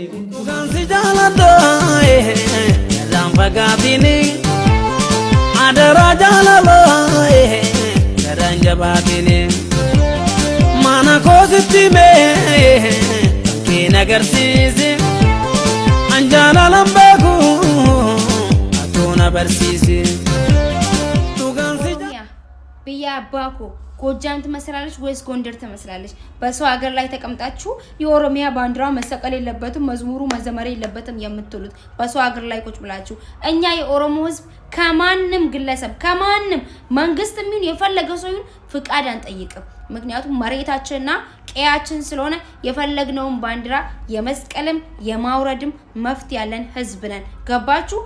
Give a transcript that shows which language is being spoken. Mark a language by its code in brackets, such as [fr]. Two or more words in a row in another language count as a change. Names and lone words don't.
[om] Gansi jaaladha irraan fagaatini adara jaalala irraan jabaatini mana koositti mee keen agarsiisi an jaalalan beeku atuuna barsiisi. [am] ብያ አባኮ ጎጃም ትመስላለች ወይስ ጎንደር ትመስላለች? በሰው ሀገር ላይ ተቀምጣችሁ የኦሮሚያ ባንዲራ መሰቀል የለበትም መዝሙሩ መዘመር የለበትም የምትሉት በሰው ሀገር ላይ ቁጭ ብላችሁ እኛ የኦሮሞ ህዝብ ከማንንም ግለሰብ ከማንንም መንግስትም ይሁን የፈለገው ሰው ይሁን ፍቃድ አንጠይቅም። ምክንያቱም መሬታችንና ቀያችን ስለሆነ የፈለግነውን ባንዲራ የመስቀልም የማውረድም መፍት ያለን ህዝብ ነን። ገባችሁ?